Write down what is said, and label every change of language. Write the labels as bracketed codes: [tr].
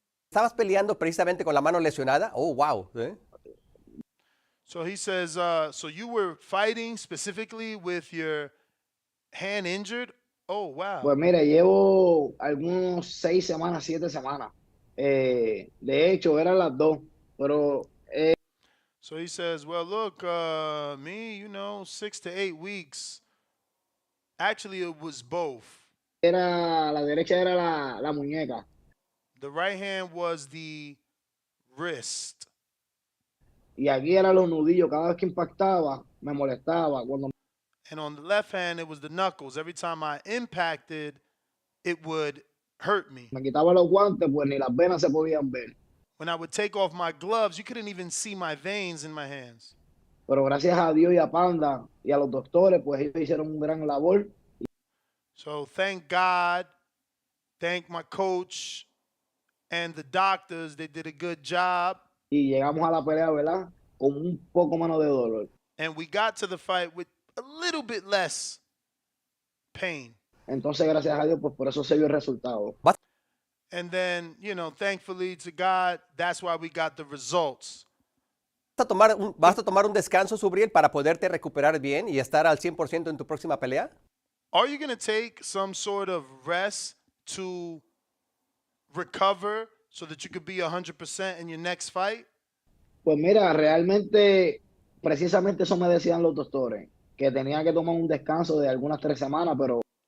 [es] ¿Estabas peleando precisamente con la mano lesionada? [en] Oh, wow. So he says, so you were fighting specifically with your hand injured? Oh, wow. [es] Pues mira, llevo algunos 6 semanas, 7 semanas. De hecho, eran las 2, pero... [en] So he says, well, look, me, 6 to 8 weeks. Actually, it was both. [es] La derecha era la muñeca. [en] The right hand was the wrist. [es] Y aquí eran los nudillos. Cada vez que impactaba, me molestaba. [en] And on the left hand, it was the knuckles. Every time I impacted, it would hurt me. [es] Me quitaba los guantes, pues ni las venas se podían ver. [en] When I would take off my gloves, you couldn't even see my veins in my hands. [es] Pero gracias a Dios y a Panda y a los doctores, pues ellos hicieron un gran labor. [en] So thank God, thank my coach and the doctors. They did a good job. [es] Y llegamos a la pelea, ¿verdad? Con un poco menos de dolor. [en] And we got to the fight with a little bit less pain. [es] Entonces, gracias a Dios, pues por eso se vio el resultado. [en] And then, thankfully to God, that's why we got the results. [es] ¿Vas a tomar un descanso, Subriel, para poderte recuperar bien y estar al 100% en tu próxima pelea? [en] Are you going to take some sort of rest to recover so that you could be 100% in your next fight? [es] Pues mira, realmente, precisamente eso me decían los doctores, que tenía que tomar un descanso de algunas 3 semanas, pero...